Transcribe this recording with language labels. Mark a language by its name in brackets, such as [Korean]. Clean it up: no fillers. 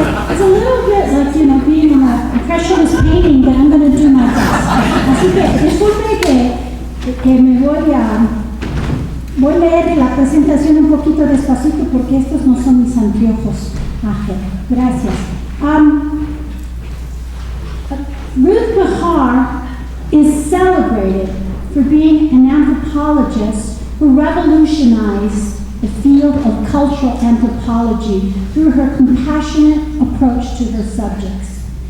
[English] It's a little bit like, being in a impressionist painting, but I'm going to do my best. [Spanish] Así que, disculpe que me voy a leer la presentación un poquito despacito porque estos no son mis anteojos. Gracias. [English] Ruth Behar is celebrated for being an anthropologist who revolutionized the field of cultural anthropology through her compassionate approach to her subjects.